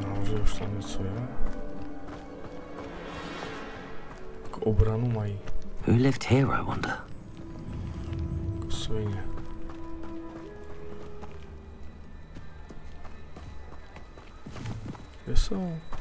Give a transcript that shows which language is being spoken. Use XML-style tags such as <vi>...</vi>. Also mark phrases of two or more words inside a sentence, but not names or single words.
<cs>že už tam něco je. Jako obranu mají.</cs> <en>Who lived here, I wonder?</en> <cs>Jako svině. Kde jsou?</cs>